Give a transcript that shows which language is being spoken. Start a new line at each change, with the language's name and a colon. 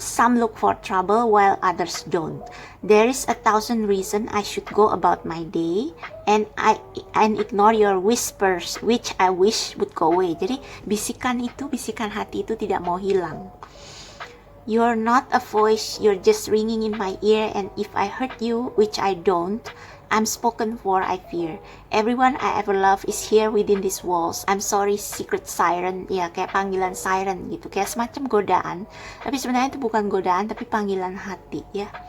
English: Some look for trouble while others don't. There is 1,000 reasons I should go about my day, and ignore your whispers, which I wish would go away.
Indonesian: Jadi bisikan hati itu tidak mau hilang.
English: You're not a voice, you're just ringing in my ear, and if I hurt you, which I don't, I'm spoken for, I fear. Everyone I ever loved is here within these walls. I'm sorry, secret siren.
Indonesian: Ya, kayak panggilan siren gitu. Kayak semacam godaan. Tapi sebenarnya itu bukan godaan, tapi panggilan hati ya.